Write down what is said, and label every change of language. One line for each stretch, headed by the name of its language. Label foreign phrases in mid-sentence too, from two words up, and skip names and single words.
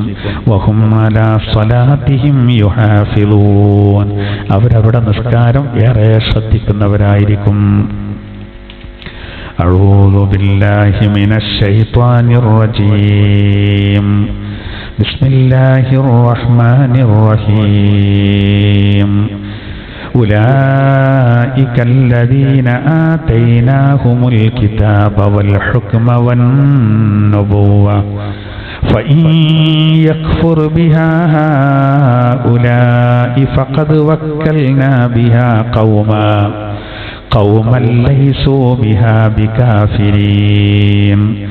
Arabic: وهم على صلاتهم يحافظون,
Malayalam: അവരവരുടെ നിസ്കാരം ഏറെ ശ്രദ്ധിക്കുന്നവരായിരിക്കും.
Arabic: أعوذ بالله من الشيطان الرجيم. بسم الله الرحمن الرحيم. أولئك الذين آتيناهم الكتاب والحكم والنبوة فإن يكفر بها هؤلاء فقد وكلنا بها قوما ليسوا بها بكافرين